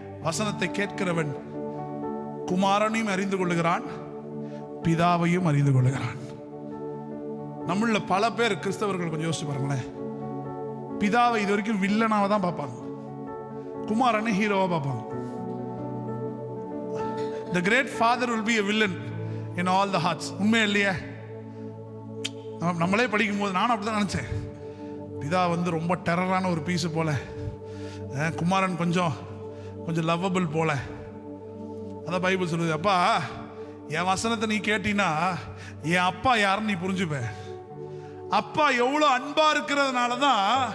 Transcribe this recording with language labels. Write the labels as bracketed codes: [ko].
[ta] வசனத்தை கேட்கிறவன் குமாரனையும் அறிந்து கொள்ளுகிறான், பிதாவையும் அறிந்து கொள்ளுகிறான். நம்மள பல பேர் கிறிஸ்தவர்கள் கொஞ்சம் யோசிச்சு பாருங்களேன், பிதாவை இது வரைக்கும் வில்லனாக தான் பார்ப்பாங்க, குமாரனை ஹீரோவா பார்ப்பாங்க. [en] The great father will be a villain in all the hearts. [ta] உண்மை இல்லையா? நம்மளே படிக்கும் போது நானும் அப்படிதான் நினைச்சேன். பிதா வந்து ரொம்ப டெரரான ஒரு பீஸ் போல, குமாரன் கொஞ்சம் லவ்வபிள் போல. அதான் பைபிள் சொல்லுது, அப்பா என் வசனத்தை நீ கேட்டீன்னா என் அப்பா யாருன்னு நீ புரிஞ்சுப்ப. அப்பா எவ்வளோ அன்பா இருக்கிறதுனால தான்